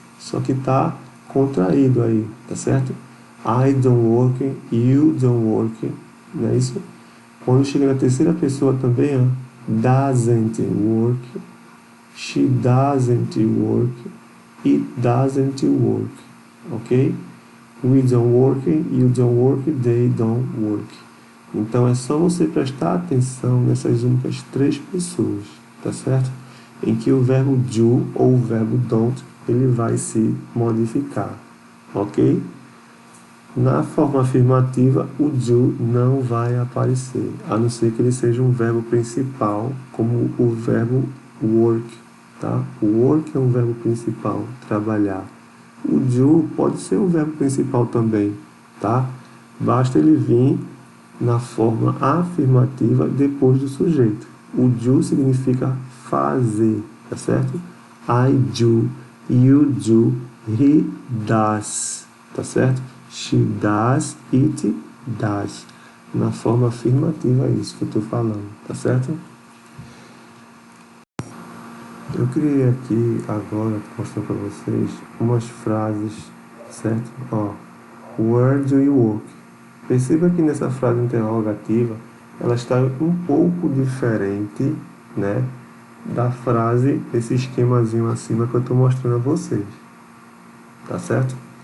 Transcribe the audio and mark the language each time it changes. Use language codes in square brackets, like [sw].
[pt] Só que tá contraído aí, tá certo? [en] I don't work, you don't work, [pt] não é isso? Quando chega na terceira pessoa também, ó, [en] doesn't work, she doesn't work, it doesn't work, ok? We don't work, you don't work, they don't work. [pt] Então é só você prestar atenção nessas únicas três pessoas, tá certo? Em que o verbo do ou o verbo don't ele vai se modificar, ok? Na forma afirmativa, o do não vai aparecer, a não ser que ele seja um verbo principal, como o verbo work, tá? O work é um verbo principal, trabalhar. O do pode ser um verbo principal também, tá? Basta ele vir na forma afirmativa depois do sujeito. O do significa fazer, tá certo? [en] I do, you do, he does, [pt] tá certo? [en] She does, it does. [pt] Na forma afirmativa é isso que eu estou falando, tá certo? Eu criei aqui agora, mostrar para vocês, umas frases, certo? Ó, [en] where do you work? [pt] Perceba que nessa frase interrogativa, ela está um pouco diferente, né, da frase, esse esquemazinho acima que eu estou mostrando a vocês, tá certo?